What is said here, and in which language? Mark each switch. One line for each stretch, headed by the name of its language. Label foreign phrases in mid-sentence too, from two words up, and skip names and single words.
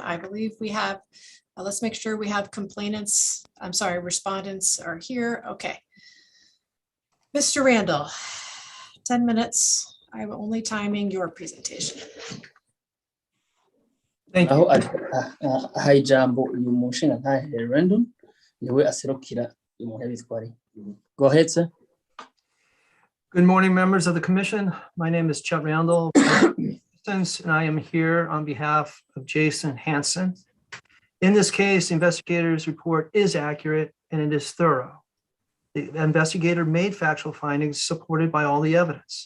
English: I believe we have, let's make sure we have complainants, I'm sorry, respondents are here. Okay. Mr. Randall, 10 minutes. I'm only timing your presentation. Thank you.
Rundi: Aha ijambo uyu mushinga ntahe Randall niwe aserukira uyu muntu yabitwari.
English: Go ahead, sir. Good morning, members of the commission. My name is Chet Randall, and I am here on behalf of Jason Hansen. In this case, the investigator's report is accurate and it is thorough. The investigator made factual findings supported by all the evidence.